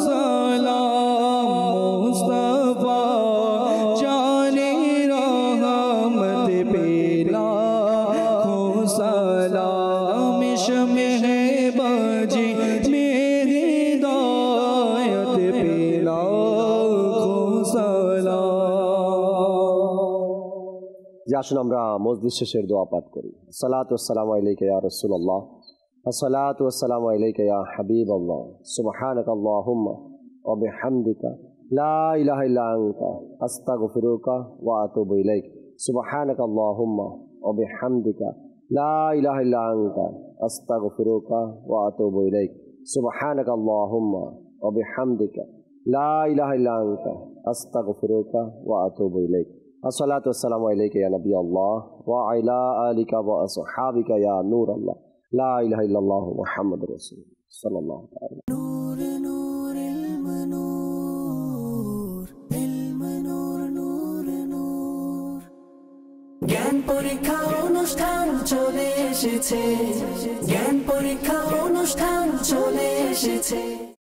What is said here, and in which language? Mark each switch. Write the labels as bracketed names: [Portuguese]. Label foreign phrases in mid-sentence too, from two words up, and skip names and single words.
[Urdu] سلام مصطفیٰ جان رحمت پہ لاکھوں سلام شمع بجے میری ہدایت پہ لاکھوں سلام [Bangla] যে আসুন আমরা মজলিস শেষের দোয়া পাঠ করি। [Arabic] صلاة والسلام عليك يا رسول الله، الصلاة والسلام عليك يا حبيب الله، سبحانك اللهم وبحمدك لا إله إلا أنت أستغفرك وأتوب إليك، سبحانك اللهم وبحمدك لا إله إلا أنت أستغفرك وأتوب إليك، سبحانك اللهم وبحمدك لا إله إلا أنت أستغفرك وأتوب إليك. الصلاة والسلام عليك يا نبي الله وعلى آلك وأصحابك يا نور الله لا إله إلا الله محمد رسول الله صلى الله عليه وسلم. نور نور علم نور علم نور نور [Bangla] نور জ্ঞান পরীক্ষা অনুষ্ঠান চলে এসেছে, জ্ঞান পরীক্ষা অনুষ্ঠান চলে এসেছে।